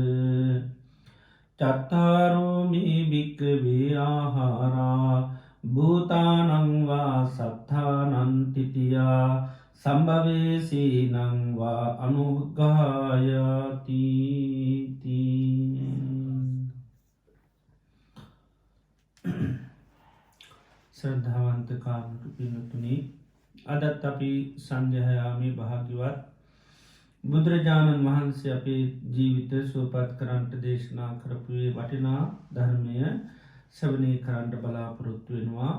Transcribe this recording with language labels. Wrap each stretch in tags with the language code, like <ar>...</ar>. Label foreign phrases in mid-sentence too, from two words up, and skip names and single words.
<pi>චත්තාරෝ මේ භික්ඛවේ ආහාරා භූතානං වා සත්තානං තිතියා සම්භවේසීනං වා අනුග්ගායති</pi> <si>ශ්‍රද්ධාවන්ත කාරණක පින්නතුනි අදත් අපි සංඝයාමේ භාග්‍යවත් බුදුරජාණන් වහන්සේ අපේ ජීවිත සුවපත් කරන්ට දේශනා කරපුයේ වටිනා ධර්මය ශ්‍රවණය කරන්ට බලාපොරොත්තු වෙනවා.</si>